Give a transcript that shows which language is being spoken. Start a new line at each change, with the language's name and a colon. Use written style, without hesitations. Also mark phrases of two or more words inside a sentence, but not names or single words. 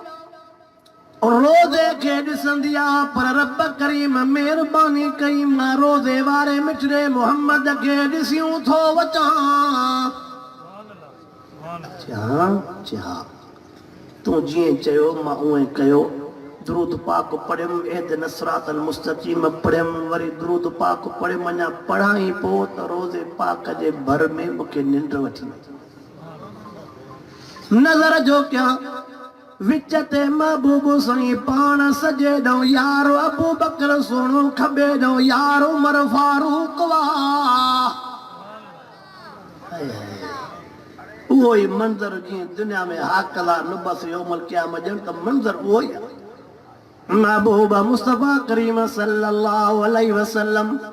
Sindhi: रोज़े खे ॾिसंदी आहे पर रब करीम महिरबानी कई मां रोज़े वारे मिठड़े मोहम्मद खे ॾिसियूं थो अचां हा तूं जीअं चयो मां उएं कयो दुरूद पाक पढ़ियमि
Arabic: اهدنا الصراط المستقيم
Sindhi: पढ़ियमि वरी दुरूद पाक पढ़ियमि अञा पढ़ां ई पोइ त रोज़े पाक जे भर में मूंखे निंड वठी नज़र जो कयां विच ते महबूब साईं पाण सजे ॾऊं यारो अबू बकर सोणो खॿे ॾऊं यारो उमर फारूक वाह उहो ई मंज़र जीअं दुनिया में हाकला नुबस
Arabic: يوم القيامة
Sindhi: ॼण त मंज़र उहो ई आहे महबूब मुस्तफ़ा करीम
Arabic: صلى الله عليه وسلم